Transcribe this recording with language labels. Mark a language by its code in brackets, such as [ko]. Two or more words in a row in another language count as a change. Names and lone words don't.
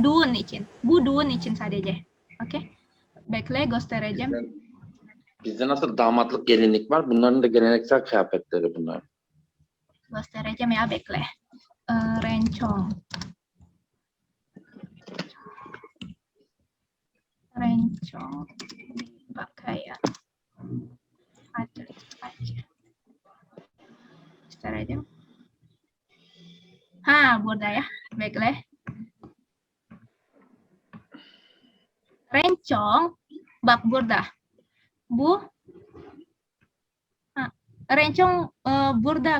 [tr] düğün için. Bu düğün için sadece. Oke. Bekle göstereceğim. Bizde nasıl damatlık gelinlik var? Bunların da geleneksel kıyafetleri bunlar. Göstereceğim ya bekle. Rencong. Rencong. [id] Pakaian. Ada aja. [tr] Göstereceğim. Ha burada ya. Bekle. Rencong. Bak burada. Bu. Rencong burada.